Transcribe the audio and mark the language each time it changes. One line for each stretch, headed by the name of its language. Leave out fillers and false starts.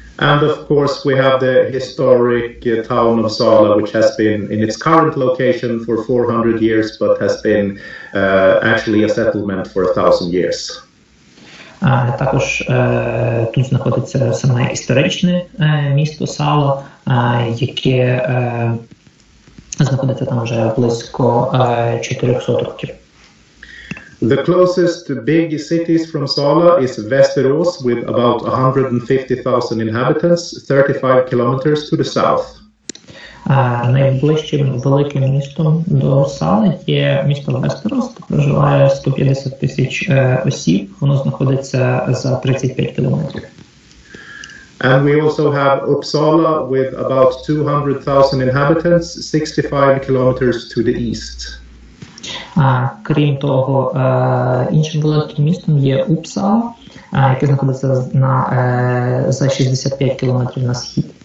English: And of course, we have the historic town of Sala, which has been in its current location for 400 years, but has been actually a settlement for 1,000 years.
Ukrainian: Також тут знаходиться саме історичне місто Сала, яке знаходиться там вже близько 400 років.
English: The closest big cities from Sala is Västerås with about 150,000 inhabitants, 35 kilometers to the south.
Ukrainian: Найближчим великим містом до Сали є місто Вестерос, де проживає 150 тисяч осіб, воно знаходиться за 35 кілометрів.
English: And we also have Uppsala with about 200,000 inhabitants, 65 kilometers to the east.
Ukrainian: Крім того, іншим великим містом є Uppsala, яке знаходиться за 65 кілометрів на схід.